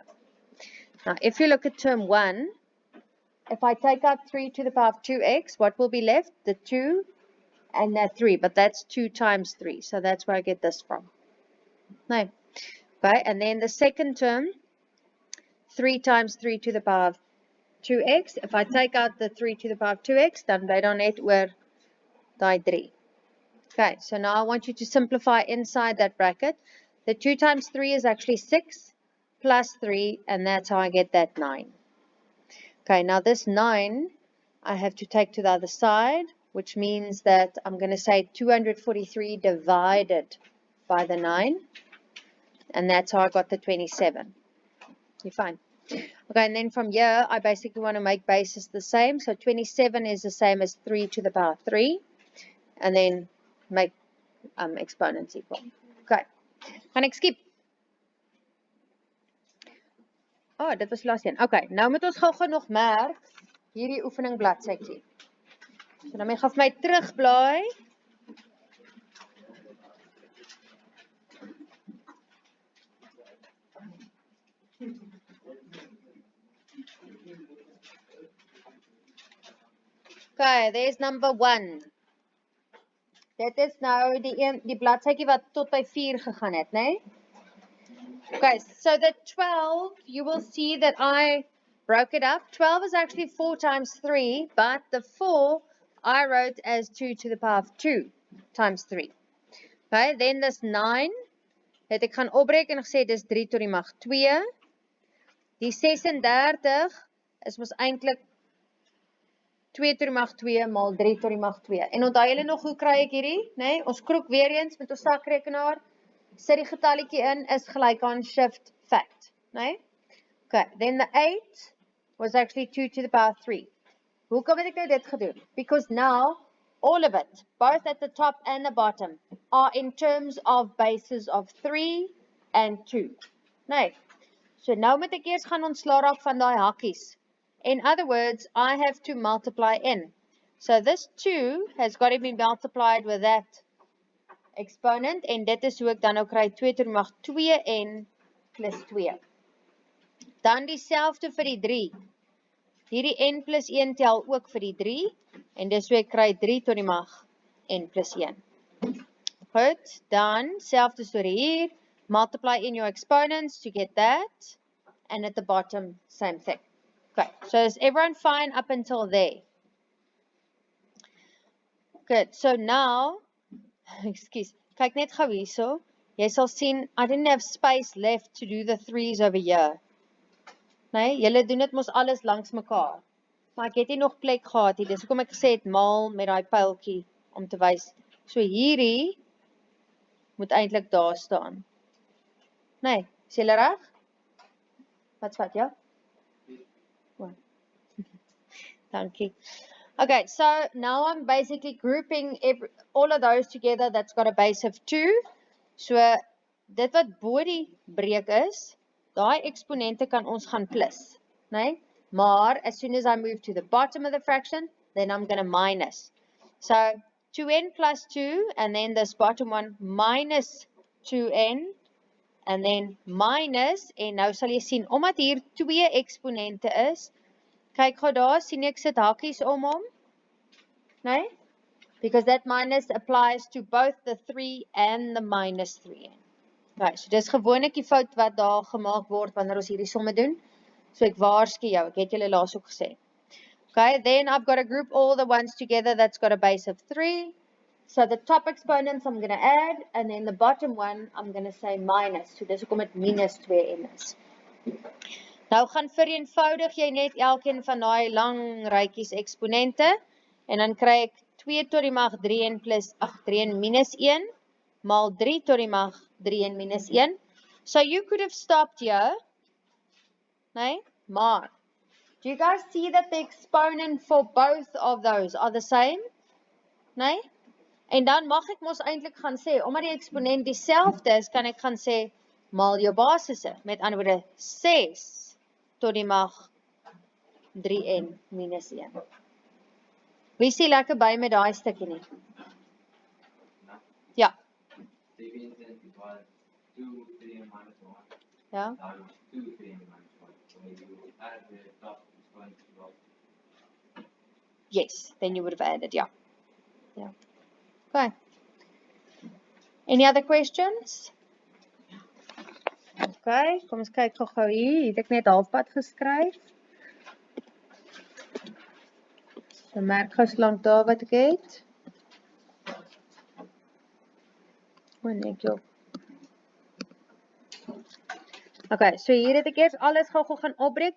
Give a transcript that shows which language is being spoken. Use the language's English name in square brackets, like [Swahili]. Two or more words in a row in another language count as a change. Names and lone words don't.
[English] Now, if you look at term 1, if I take out 3 to the power of 2x, what will be left? The 2 and 3, but that's 2 times 3. So that's where I get this from. No. Okay, and then the second term, 3 times 3 to the power of 2x. If I take out the 3 to the power of 2x, [Afrikaans] dan bly daar net oor daai 3. [English] Okay, so now I want you to simplify inside that bracket. The 2 times 3 is actually 6 plus 3, and that's how I get that 9. Okay, now this 9, I have to take to the other side, which means that I'm going to say 243 divided by the 9, and that's how I got the 27. You're fine. Okay, and then from here, I basically want to make bases the same. So 27 is the same as 3 to the power of 3, and then make exponents equal. [Afrikaans] Okay, gaan ek skip. Oh, dit was laaste een. Okay, nou moet ons gou-gou nog merk hierdie oefening bladsytjie. So dan gaan vir my terugblaai. [English] Okay, there's number 1. [Afrikaans] Dit is nou die bladsytjie wat tot by 4 gegaan het, né? [English] Okay, so the 12, you will see that I broke it up. 12 is actually 4 times 3, but the 4 I wrote as 2 to the power of 2 times 3. Okay, then this 9, [Afrikaans] het ek gaan opbreek en gesê dis 3 tot die mag 2. Die 36 is mos eintlik 2 tot die mag 2 maal 3 tot die mag 2. En onthou julle nog hoe kry ek hierdie? Nee, ons kroek weer eens met ons sakrekenaar. Sit die getalletjie in is gelyk aan [English] shift fact, [Afrikaans] nee? [English] Okay, then the 8 was actually 2 to the power 3. [Afrikaans] Hoekom het ek nou dit gedoen? [English] Because now all of it, both at the top and the bottom, are in terms of bases of 3 and 2. [Afrikaans] Nee. So nou moet ek eers gaan ontslaa raak van daai hakkies. [English] In other words, I have to multiply in. So this 2 has got to be multiplied with that exponent, [Afrikaans] en dit is hoe ek dan nou kry 2 tot die mag 2n plus 2. Dan dieselfde vir die 3. Hierdie n plus 1 tel ook vir die 3, en dis hoe ek kry 3 tot die mag n plus 1. Goed, dan selfde storie hier, [English] multiply in your exponents to get that, and at the bottom, same thing. Okay, so is everyone fine up until there? Good, so now, excuse, [Afrikaans] kyk net gou hierso, jy sal sien, [English] I didn't have space left to do the 3's over here. [Afrikaans] Nee, julle doen dit mos alles langs mekaar. Maar ek het nie nog plek gehad hier, dis hoekom ek gesê het maal met daai pyltjie om te wys. So hierdie moet eintlik daar staan. Nee, is julle reg? Wat, ja? Oh. Dankie. [English] Okay, so now I'm basically grouping all of those together that's got a base of 2. [Afrikaans] So dit wat bo die breek is, daai eksponente kan ons gaan plus, nee? [English] Maar as soon as I move to the bottom of the fraction, then I'm going to minus. So 2n plus 2, and then this bottom one minus 2n, and then minus, [Afrikaans] en nou sal jy sien, omdat hier 2 eksponente is, kyk gou daar, sien ek sit hakies om hom, nee? [English] Because that minus applies to both the 3 and the minus 3n. [Afrikaans] Okay, so dis gewoonlik die fout wat daar gemaak word wanneer ons hierdie somme doen. So ek waarsku jou, ek het julle laas ook gesê. [English] Okay, then I've got to group all the ones together that's got a base of 3. So the top exponents I'm going to add, and then the bottom one I'm going to say minus. [Afrikaans] So dis hoekom dit minus 2n is. Nou gaan vereenvoudig jy net elkeen van daai lang rytjies eksponente, en dan kry ek 2 tot die mag 3n plus 3n minus 1 maal 3 tot die mag 3n minus 1. [English] So you could have stopped here. [Afrikaans] Nee, maar [English] do you guys see that the exponent for both of those are the same? [Afrikaans] Nee? En dan mag ek mos eintlik gaan sê, omdat die eksponent dieselfde is, kan ek gaan sê maal jou basisse. Met ander woorde 6 tot die mag 3n minus 1. Wie sê lekker by met daai stukkie nie? Ja. Ja. [English] Yes, then you would have added, yeah. Yeah. Okay. Any other questions? [Afrikaans] Okay, kom ons kyk gou hier. Het ek net halfpad geskryf. So merk gou slank daar wat ek het. Net jou. Okay, so hier het ek eers alles gou gaan opbreek.